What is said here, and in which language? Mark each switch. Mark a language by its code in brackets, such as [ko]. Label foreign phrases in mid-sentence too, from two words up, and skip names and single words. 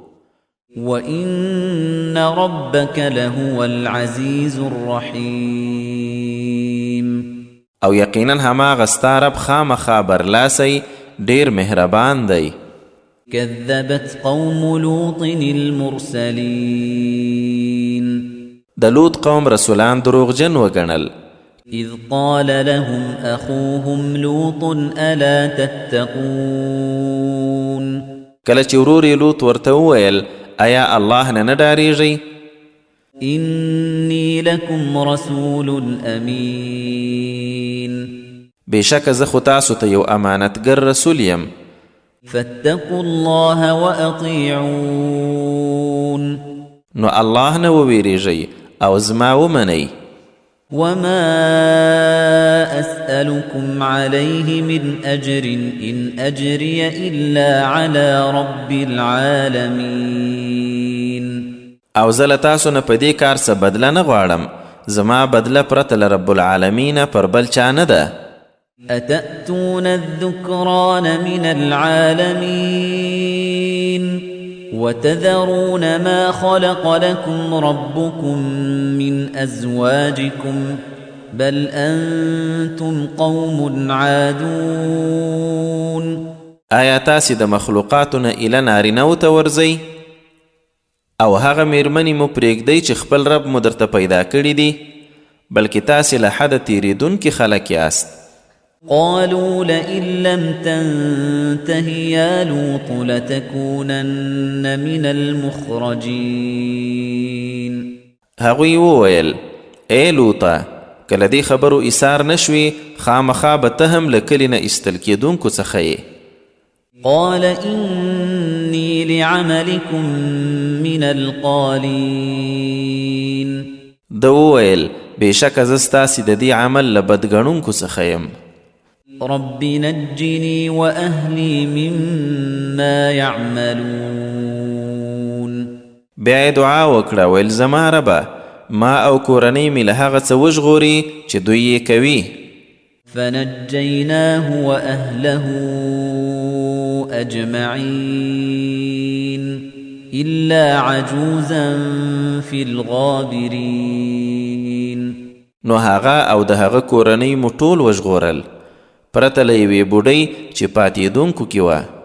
[ar] وَإِنَّ رَبَّكَ لَهُوَ الْعَزِيزُ الرَّحِيمُ. [ps] او یقینا هماغه ستا رب خامخا برلاسی ډیر مهربان دی. [ar] كذبت قوم لوط المرسلين. [ps] د لوط قوم رسولان دروغجن وګڼل. [ar] إذ قال لهم أخوهم لوط ألا تتقون. [ps] کله چې ورور یې لوط ورته وویل آیا الله نه ډاریږئ؟ [ar] إني لكم رسول أمين. [ps] بېشکه زه خو تاسو ته یو امانتګر رسول یم. [ar] فاتقوا الله وأطيعون. [ps] نو الله نه وویریږئ او زما ومنئ. [ar] وما أسألكم عليه من أجر إن أجري إلا على رب العالمين. [ps] او زه له تاسو نه په دې کار څه بدله نه غواړم، زما بدله پرته له [ar] رب العالمین [ps] پر بل چا نه ده. [ar] أتأتون الذكران من العالمين وتذرون ما خلق لكم ربكم من أزواجكم بل أنتم قوم عادون. [ps] آیا تاسې د مخلوقاتو نه ایله نارینهو ته ورځئ او هغه میرمنې مو پرېږدئ چې خپل رب مو درته پیدا کړي دي، بلکې تاسې له حده تېرېدونکي خلک یاست. [ar] قالوا لئن لم تنته يا لوط لتكونن من المخرجين. [ps] هغوی وویل ای لوطه کله دې خبرو ایثار نشوي خامخا به ته هم له کلي نه ایستل کېدونکو څخه یې. [ar] قال إني لعملكم من القالين. [ps] ده وویل بېشکه زه ستاسې د دې عمل له بدګڼونکو څخه یم. [ar] رب نجني وأهلي مما يعملون [ps] بیا دعا وکړه ویل زما ربه ما او کورنۍ مې له هغه څه وژغوري چې دوی یې کوي. [ar] فنجيناه وأهله أجمعين إلا عجوزا في الغابرين. [ps] نو هغه او د هغه کورنۍ مو ټول وژغورل پرته له یوې بوډۍ چې پاتېدونکو کې وه.